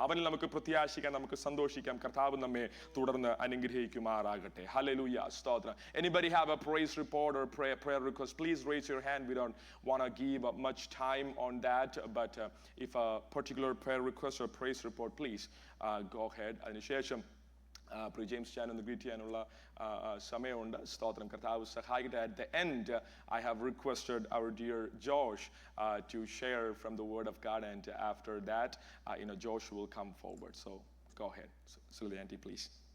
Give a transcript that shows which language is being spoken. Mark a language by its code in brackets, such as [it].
[ml] അവനിൽ നമുക്ക് പ്രത്യാശിക്കാം, നമുക്ക് സന്തോഷിക്കാം. കർത്താവ് നമ്മെ തുടർന്ന് അനുഗ്രഹിക്കുമാറാകട്ടെ. ഹല്ലേലൂയ. സ്തോത്രം. [en] Anybody have a praise report or prayer request? Please raise your hand. We don't want to give much time on that, but if a particular prayer request or praise report, please go ahead. [ml] അതിനുശേഷം James ചാൻ ഒന്ന് greet ചെയ്യാനുള്ള സമയമുണ്ട്. സ്തോത്രം. കർത്താവ് സഹായിക്കട്ടെ. [en] At the end, I have requested our dear Josh to share from the word of God, and after that, Josh will come forward. So go ahead, Sylvia Auntie, please.